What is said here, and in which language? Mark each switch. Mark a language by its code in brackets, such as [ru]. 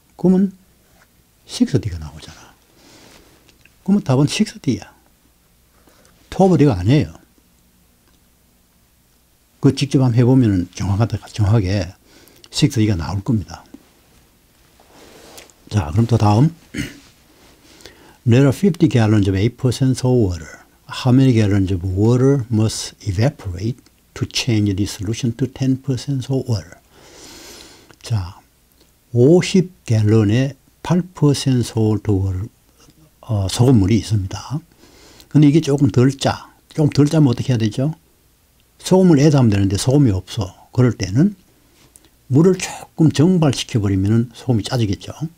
[ko] 그러면 6D가 나오잖아. 그러면 답은 6D야. 2 of D가 아니에요. 그 직접 한번 해보면 정확하게 6D가 나올 겁니다. 자, 그럼 또 다음. [en] There are 50 gallons of 8% salt water. How many gallons of water must evaporate to change the solution to 10% salt water? [ko] 자, 50갤런에 8% salt water, 소금물이 있습니다. 근데 이게 조금 덜 짜. 조금 덜 짜면 어떻게 해야 되죠? 소금을 애다 하면 되는데 소금이 없어. 그럴 때는 물을 조금 증발시켜버리면 소금이 짜지겠죠.